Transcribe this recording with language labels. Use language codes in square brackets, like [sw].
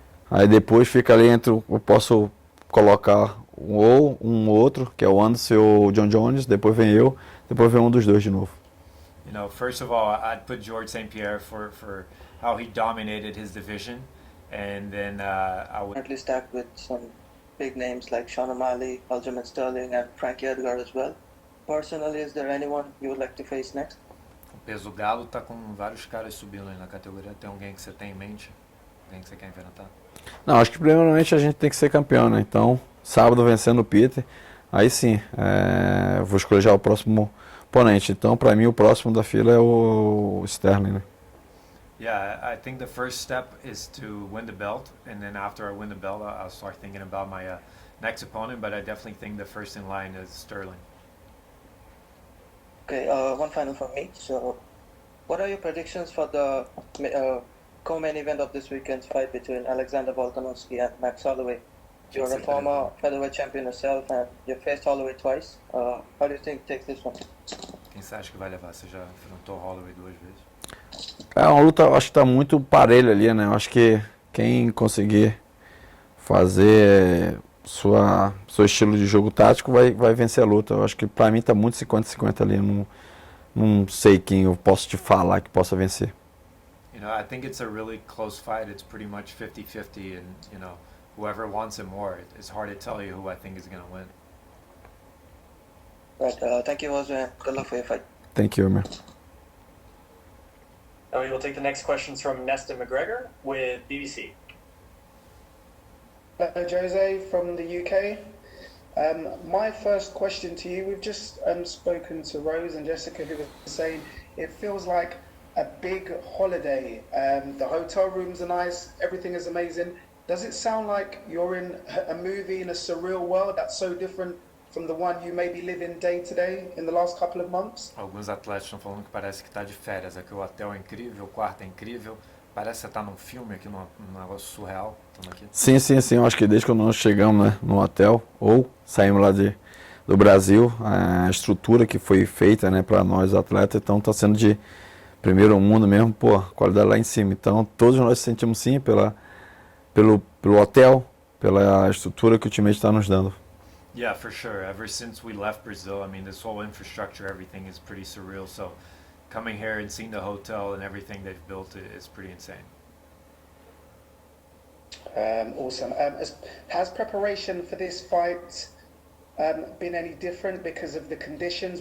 [pt] Aí depois fica ali entre... Eu posso colocar um outro, que é o Anderson ou o John Jones, depois vem eu, depois vem um dos dois de novo. [en] You know, first of all, I'd put George St-Pierre for how he dominated his division. And then I would... Currently stacked with some big names like Sean O'Malley, Aljamain Sterling, and Frankie Edgar as well. Personally, is there anyone you would like to face next? [pt] O peso galo tá com vários caras subindo aí na categoria. Tem alguém que você tem em mente? Alguém que você quer enfrentar? Não, acho que primeiramente a gente tem que ser campeão, né? Então, sábado vencendo o Peter, aí sim, vou escolher já o próximo oponente. Então, para mim, o próximo da fila é o Sterling, né? [en] Yeah, I think the first step is to win the belt, and then after I win the belt, I'll start thinking about my next opponent. But I definitely think the first in line is Sterling. Okay, one final from me. So, what are your predictions for the co-main event of this weekend's fight between Alexander Volkanovski and Max Holloway? You're a former featherweight champion yourself, and you faced Holloway twice. How do you think takes this one? [pt] Quem você acha que vai levar? Você já enfrentou Holloway 2 vezes? É uma luta, acho que está muito parelho ali, né? Eu acho que quem conseguir fazer seu estilo de jogo tático vai vencer a luta. Eu acho que para mim está muito 50-50 ali. não sei quem eu posso te falar que possa vencer. [en] You know, I think it's a really close fight. It's pretty much 50-50, and you know, whoever wants it more. It's hard to tell you who I think is going to win. Right. Thank you, Jose. Good luck for your fight. Thank you, man. Now we will take the next questions from Nesta McGregor with BBC. Hello, Jose from the UK. My first question to you, we've just spoken to Rose and Jessica, who were saying it feels like a big holiday. The hotel rooms are nice, everything is amazing. Does it sound like you're in a movie in a surreal world that's so different from the one you may be living day to day in the last couple of months? [pt] Alguns atletas estão falando que parece que está de férias, que o hotel é incrível, o quarto é incrível. Parece que você está num filme aqui, num negócio surreal. Aqui. Sim, eu acho que desde que nós chegamos, né, no hotel ou saímos lá do Brasil, a estrutura que foi feita, né, para nós atletas, então está sendo de primeiro mundo mesmo, pô, qualidade lá em cima. Então todos nós sentimos sim pelo hotel, pela estrutura que o time está nos dando. [en] Yeah, for sure. Ever since we left Brazil, I mean, this whole infrastructure, everything is pretty surreal. So coming here and seeing the hotel and everything they've built is pretty insane. Awesome. Has preparation for this fight been any different because of the conditions?